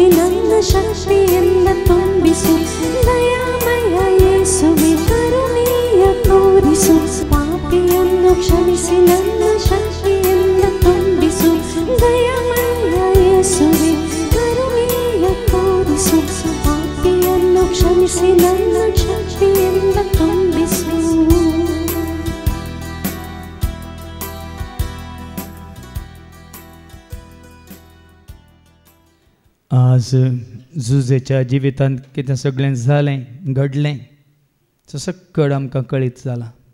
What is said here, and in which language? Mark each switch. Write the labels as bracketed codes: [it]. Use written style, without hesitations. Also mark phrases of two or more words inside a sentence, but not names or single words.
[kn] ನನ್ನ ಶಕ್ತಿಯಿಂದ ತುಂಬಿಸು ದಯಾಮಯ ಯೇಸುವೆ ಕರುಣೆಯ ತೋರಿಸು ಪಾಪಿಯನ್ನು ಕ್ಷಮಿಸಿ ನನ್ನ ಶಕ್ತಿಯಿಂದ ತುಂಬಿಸು ದಯಾಮಯ ಯೇಸುವೆ ಕರುಣೆಯ ತೋರಿಸು ಪಾಪಿಯನ್ನು ಕ್ಷಮಿಸಿ ನನ್ನ ಶಕ್ತಿಯಿಂದ ತುಂಬಿಸು [kok] आज झुजेच्या जिवितांत कितें सगळें जालें घडलें तो सकट आमकां कळीत जाला